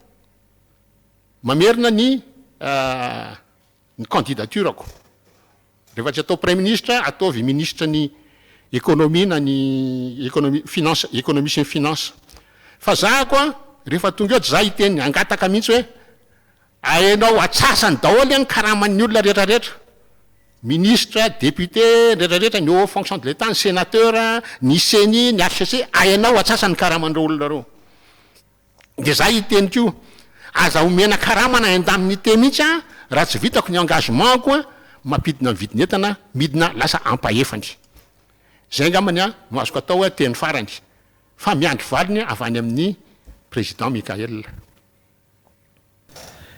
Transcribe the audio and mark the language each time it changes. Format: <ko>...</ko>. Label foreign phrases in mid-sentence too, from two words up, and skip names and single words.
<mg>ny candidaturako rehefa tsy atao</mg> <fr>premier ministre</fr> <mg>ataovy ministre ny économie na ny économie sy ny finance fa za koa rehefa tonga eto za hiteny angataka mihitsy hoe aenao atsasany daholy any karaman'ny olona rehetrarehetra</mg> <fr>ministre député</fr> <mg>rehetrarehetra ny haut</mg> <fr>fonction de l'état</fr> <mg>ny sénateur ny CENI ny HCC aenao atsasany karamandreo olona reo de za hitenyko aza omena karamana endamin'ny te mihitsy a raha tsy vitako ny engagement koa mampidina ny vidiny entana midina lasa ampahefany zay ngamany a no azoko atao hoe teny farany fa miandry valiny avy any amin'ny président Mikael</mg>